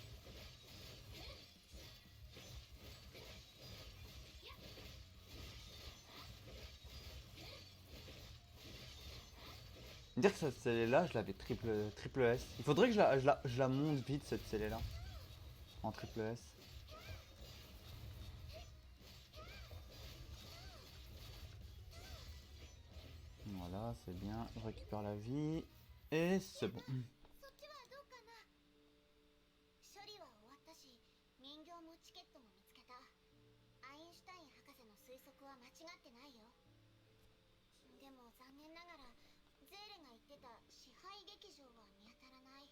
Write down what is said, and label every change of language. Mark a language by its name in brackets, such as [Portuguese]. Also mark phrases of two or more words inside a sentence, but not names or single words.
[French] Dire que cette scellé-là, je l'avais triple S. Il faudrait que je la monte vite, cette scellé-là. En triple S. Voilà, c'est bien. Je récupère la vie. Et c'est bon. [Japanese] そっちはどうかな。処理は終わったし、人形もチケットも見つけた。アインシュタイン博士の推測は間違ってないよ。でも残念ながら、ゼーレが言ってた支配劇場は見当たらない。